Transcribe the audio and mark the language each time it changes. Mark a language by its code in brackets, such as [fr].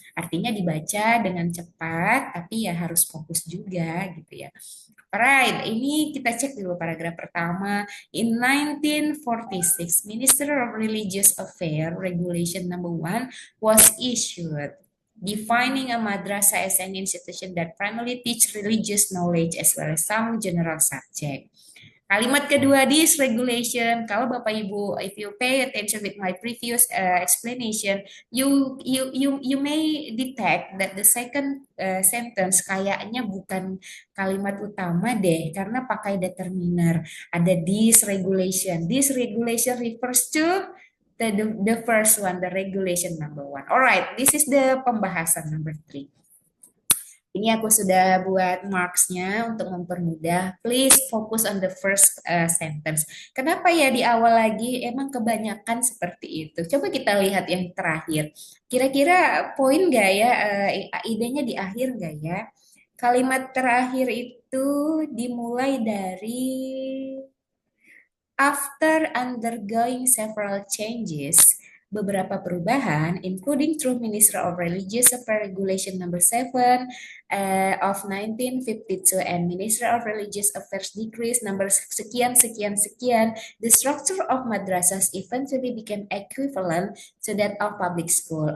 [id] Artinya dibaca dengan cepat, tapi ya harus fokus juga gitu ya. Alright, ini kita cek dulu paragraf pertama. [en] In 1946, Minister of Religious Affairs Regulation Number 1 was issued, defining a madrasah as an institution that primarily teach religious knowledge as well as some general subject. [id] Kalimat kedua, [en] this regulation, [id] kalau Bapak Ibu, [en] if you pay attention with my previous explanation, you may detect that the second sentence [id] kayaknya bukan kalimat utama deh, karena pakai determiner. Ada [en] this regulation. This regulation refers to the first one, the regulation number 1. Alright, this is the pembahasan number 3. [id] Ini aku sudah buat marks-nya untuk mempermudah. [en] Please focus on the first sentence. [id] Kenapa ya di awal lagi? Emang kebanyakan seperti itu. Coba kita lihat yang terakhir. Kira-kira poin nggak ya? Idenya di akhir nggak ya? Kalimat terakhir itu dimulai dari [en] after undergoing several changes, [id] beberapa perubahan, [en] including through Ministry of Religious Affairs Regulation Number 7 of 1952 and Ministry of Religious Affairs Decrees Number [id] sekian sekian sekian, [en] the structure of madrasahs eventually became equivalent to that of public school.